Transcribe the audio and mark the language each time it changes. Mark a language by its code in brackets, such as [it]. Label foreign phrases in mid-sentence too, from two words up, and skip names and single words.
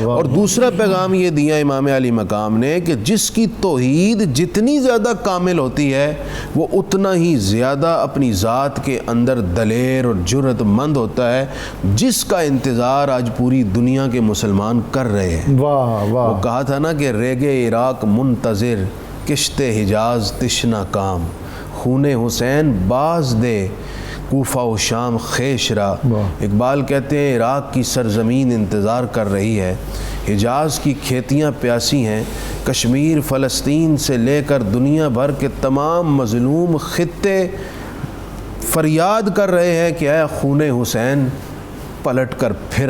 [ur] اور دوسرا پیغام یہ دیا امام علی مقام نے کہ جس کی توحید جتنی زیادہ کامل ہوتی ہے وہ اتنا ہی زیادہ اپنی ذات کے اندر دلیر اور جرأت مند ہوتا ہے، جس کا انتظار آج پوری دنیا کے مسلمان کر رہے ہیں۔ وہ کہا تھا نا کہ [fa] ریگے عراق منتظر، کشت حجاز تشنا کام، خون حسین باز دے کوفہ و شام خیش را۔ [ur] اقبال کہتے ہیں عراق کی سرزمین انتظار کر رہی ہے، حجاز کی کھیتیاں پیاسی ہیں، کشمیر فلسطین سے لے کر دنیا بھر کے تمام مظلوم خطے فریاد کر رہے ہیں کہ اے خون حسین پلٹ کر پھر